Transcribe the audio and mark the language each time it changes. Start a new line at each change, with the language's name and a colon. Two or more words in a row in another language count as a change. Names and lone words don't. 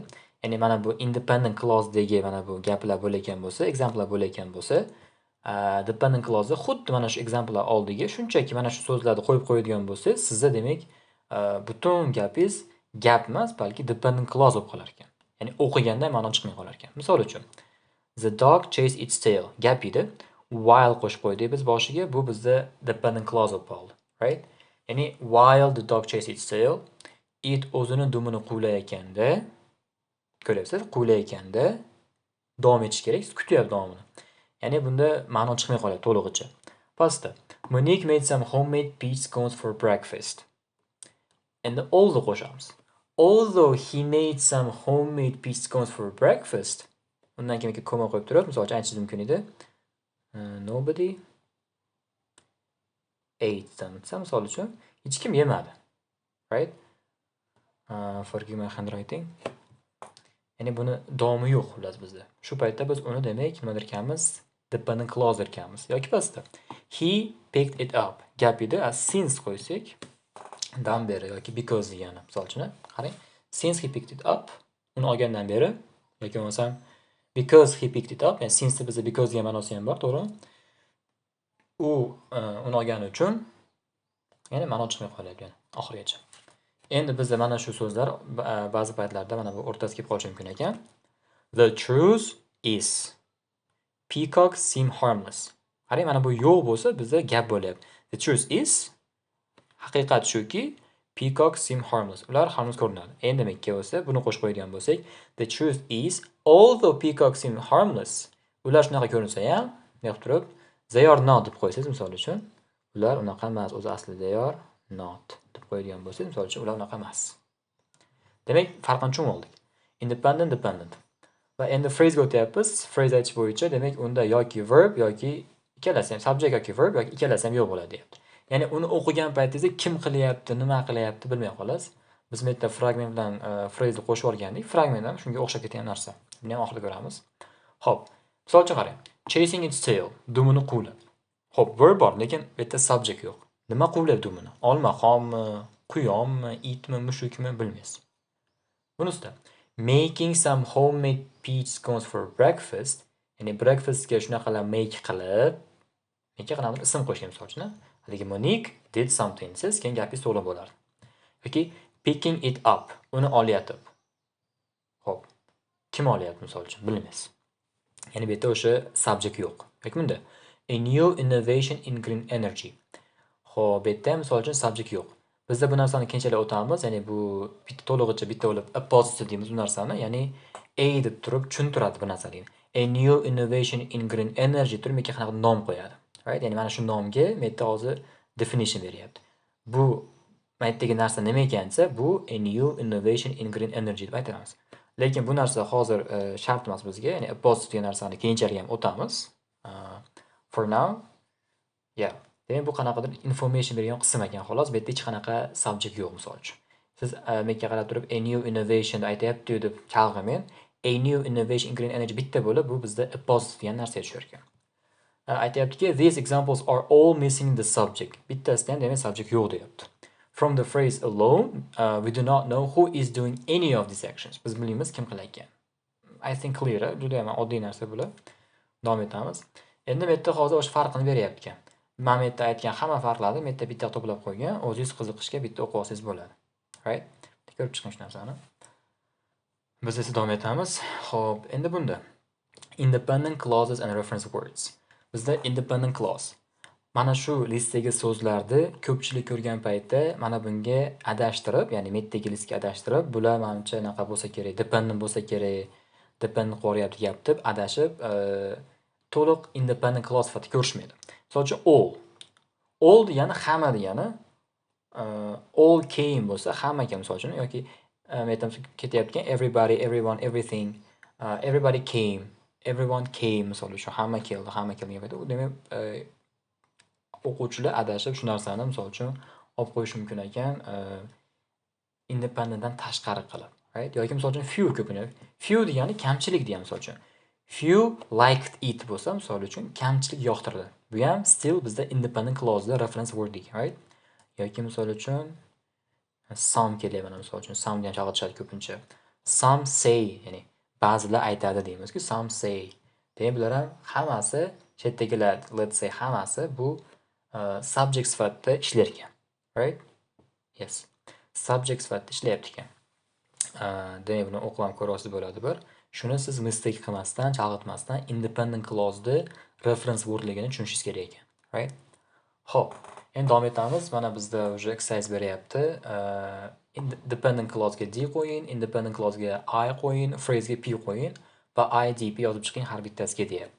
Uzbek: Ya'ni mana bu
English: independent clause
Uzbek: degi mana bu gaplar bo'layotgan bo'lsa, examplelar bo'layotgan bo'lsa,
English: dependent clause
Uzbek: xuddi mana shu examplelar oldiga shunchaki mana shu so'zlarni qo'yib qo'yadigan bo'lsangiz, sizda demak butun gapingiz gap emas, balki
English: dependent clause
Uzbek: bo'lib qolar ekan. Ya'ni o'qiganda ma'no chiqmay qolar ekan. Misol uchun,
English: the dog chased its tail.
Uzbek: Gap edi. While qo'shib qo'ydik biz boshiga, bu bizda
English: dependent clause
Uzbek: bo'lib qoldi, right? Ya'ni
English: while the dog chased its tail, it
Uzbek: o'zini dumini quvlayotganda, ko'ryapsiz, quvlayotganda davom etish kerak, siz kutyapsiz davomini. Ya'ni bunda ma'no chiqmay qoladi to'lig'icha.
English: Pastda Monique made some homemade peach scones for breakfast.
Uzbek: Endi
English: although qo'shamiz. Although he made some homemade peach scones for breakfast.
Uzbek: Undan keyin koma qo'yib turib, misol uchun aytishingiz mumkin edi.
English: Nobody ate them.
Uzbek: Misol uchun hech kim yemadi.
English: Right? Forgive my handwriting.
Uzbek: Ya'ni buni davomi yo'q xullas bizda. Shu paytda biz uni demak nima derkanmiz?
English: Dependent clause
Uzbek: derkanmiz. Yoki pastda
English: he picked it up.
Uzbek: Gap edi, since qo'ysak dan beri yoki because degani. Misol uchun qarang.
English: Since he picked it up,
Uzbek: uni olgandan beri yoki bo'lmasam
English: because he picked it up,
Uzbek: ya'ni since bizda because degan ma'nosi ham bor, to'g'rimi? U uni olgani uchun ya'ni ma'no chiqmay qolyapti oxirigacha. Endi bizda mana shu so'zlar ba'zi paytlarda mana bu o'rtasiga kelib qolishi mumkin ekan.
English: The truth is peacocks seem harmless.
Uzbek: Qarang, mana bu yo'q bo'lsa bizda gap bo'lyapti.
English: The truth is
Uzbek: haqiqat shuki
English: peacocks seem harmless.
Uzbek: Ular harmless ko'rinadi. Endi demakki bo'lsa, buni qo'shib qo'yadigan bo'lsak,
English: the truth is although peacocks seem harmless,
Uzbek: ular shunaqa ko'rinsa ham, deb turib,
English: They are not
Uzbek: deb qo'ysangiz misol uchun, ular unaqa emas. O'zi aslida
English: they are not
Uzbek: deb qo'yadigan bo'lsangiz, misol uchun ular unaqa emas. Demak, farqini tushunib oldik. Independent, dependent. Va endi phrase o'tyapmiz. Phrase aytish bo'yicha, demak, unda yoki verb yoki ikkalasi ham subject yoki verb yoki ikkalasi ham yo'q bo'ladi deyapti. Ya'ni uni o'qigan paytingizda kim qilyapti, nima qilyapti bilmay qolasiz. Biz bu yerda fragment bilan phrase qo'shib olgandik. Fragment ham shunga o'xshab ketgan narsa. Buni ham oxirida ko'ramiz. Xo'p, misol uchun qarang.
English: Chasing its tail,
Uzbek: dumini quvlab. Xo'p, verb bor, lekin bu yerda subject yo'q. Nima quvlab dumini? Olma, xommi, quyonmi, itmi, mushukmi bilmaysiz.
English: Bunisi making some homemade peach scones for breakfast.
Uzbek: Ya'ni breakfastga shunaqalar make qilib ism qo'shgan misol uchun. Haligi
English: Monique did something
Uzbek: siz keyin gapingiz to'g'ri bo'lar.
English: Yoki picking it up,
Uzbek: uni olyapti. Xo'p, kim olyapti misol uchun bilmaysiz. Ya'ni bu yerda o'sha subject yo'q. Yoki bunda
English: a new innovation in green energy.
Uzbek: Xo'p, bu yerda misol uchun subject yo'q. Bizda bu narsani keyinchalik o'tamiz, ya'ni bu bitta to'lig'icha bitta bo'lib apostrophe deymiz bu narsani, ya'ni a deb turib tushuntiradi bu narsani.
English: A new innovation in green energy
Uzbek: turib menga qanaqa nom qo'yadi.
English: Right?
Uzbek: Ya'ni mana shu nomga men yerda hozir definition beryapti. Bu maytdagi narsa nima ekansa, bu
English: a new innovation in green energy
Uzbek: deb aytamiz. Lekin bu narsa hozir shart emas bizga, ya'ni apostrophe degan narsani keyinchalik ham o'tamiz.
English: For now, yeah.
Uzbek: Demak, bu qanaqadir information bergan qism ekan, xolos. Bu yerda hech qanaqa subject yo'q misol uchun. Siz menga qarab turib
English: a new innovation
Uzbek: aytayapti deb chalg'imen,
English: a new innovation in green energy
Uzbek: bitta bo'lib, bu bizda apostrophe degan narsa tushar ekan. Aytayaptiki,
English: these examples are all missing the subject.
Uzbek: Bittasida ham demak subject yo'q deyapti.
English: From the phrase alone, we do not know who is doing any of these actions.
Uzbek: Biz bilmaymiz kim qilayotgan.
English: I think clear,
Uzbek: juda ham oddiy narsa bular. Davom etamiz. Endi bu yerda hozir o'sha farqini beryapti ekan. Men yerda aytgan hamma farqlarni men yerda bitta to'plab qo'ygan, o'zingiz qiziqishga bitta o'qib olsangiz bo'ladi.
English: Right?
Uzbek: Ko'rib chiqing shu narsani. Biz esa davom etamiz. Xo'p, endi bunda
English: independent clauses and reference words.
Uzbek: Bizda
English: independent clause.
Uzbek: Mana shu listdagi so'zlarni ko'pchilik ko'rgan paytda mana bunga adashtirib, ya'ni metdagi listga adashtirib, bular menimcha anaqa bo'lsa kerak, dependent bo'lsa kerak, dependent qo'ryapti gap deb adashib, to'liq independent clause sifatida ko'rishmaydi. Misol uchun all degani hamma degani,
English: all came
Uzbek: bo'lsa hammaga misol uchun yoki aytamiz ketyaptigan
English: everybody, everyone, everything, everybody came, everyone came
Uzbek: misol uchun hamma keldi degan paytda u demak o'quvchilar adashib shu narsani misol uchun olib qo'yish mumkin ekan, independentdan tashqari qilib, right? Yoki misol uchun few ko'pincha. Few degani kamchilik degan misol uchun.
English: Few liked it
Uzbek: bo'lsa misol uchun kamchilik yoqtirdi. Bu ham still bizda
English: independent clause'da reference word
Uzbek: degan, right? Yoki misol uchun some kelyapti mana misol uchun some degan chalg'itishadi ko'pincha.
English: Some say,
Uzbek: ya'ni ba'zilar aytadi deymiz-ku,
English: some say.
Uzbek: Demak, bular ham hammasi chetdagilar,
English: let's say
Uzbek: hammasi bu subject sifatida ishlar ekan.
English: Right? Yes.
Uzbek: Subject sifatida ishlayapti ekan. Demak, buni o'qib ham ko'rasiz bo'ladi bir. Shuni siz mistake qilmasdan, chalg'itmasdan
English: independent clause'da reference wordligini
Uzbek: tushunishingiz kerak ekan. Right? Xo'p, endi davom etamiz. Mana bizda уже exercise beryapti.
English: Dependent clause'ga
Uzbek: d qo'ying, independent clause'ga I qo'ying, phrase'ga p qo'ying va IDP yozib chiqing har bittasiga deyapti.